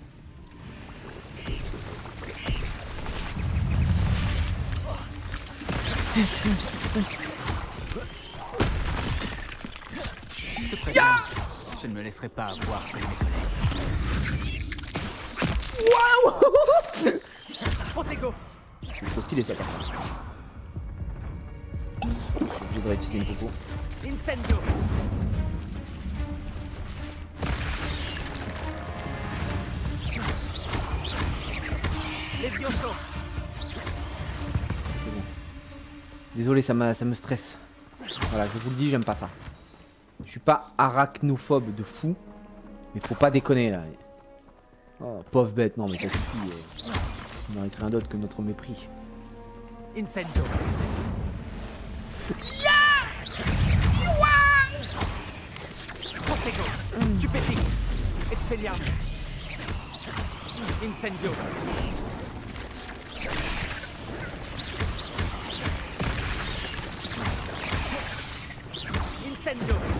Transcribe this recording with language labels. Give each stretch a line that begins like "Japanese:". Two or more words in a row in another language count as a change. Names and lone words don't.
French: Je te préviens, je ne me laisserai pas avoir comme mes collègues. Waouh! Protego. Je suis trop stylé ça par contre. Je suis obligé de réutiliser une popo. Incendio. Levioso. C'est bon. Désolé, ça me stresse. Voilà, je vous le dis, j'aime pas ça. Je suis pas arachnophobe de fou. Mais faut pas déconner là. Oh, pauvre bête, non mais ça suffit. On mérite rien d'autre que notre mépris. Incendio. Protego. Stupéfix. Expelliarmus. Incendio. Incendio.